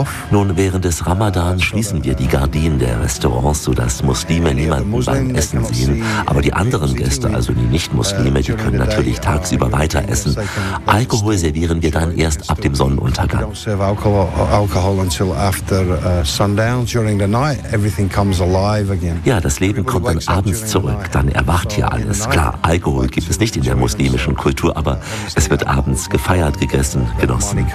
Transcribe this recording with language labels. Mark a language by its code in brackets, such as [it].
[de] Nun, während des Ramadan schließen wir die Gardinen der Restaurants, sodass Muslime niemanden beim Essen sehen. Aber die anderen Gäste, also die Nicht-Muslime, die können natürlich tagsüber weiter essen. Alkohol servieren wir dann erst ab dem Sonnenuntergang. [en] We don't serve alcohol until after sundown. During the night, everything comes alive again. [de] Ja, das Leben kommt dann abends zurück, dann erwacht hier alles. Klar, Alkohol gibt es nicht in der muslimischen Kultur, aber es wird abends gefeiert, gegessen, genossen.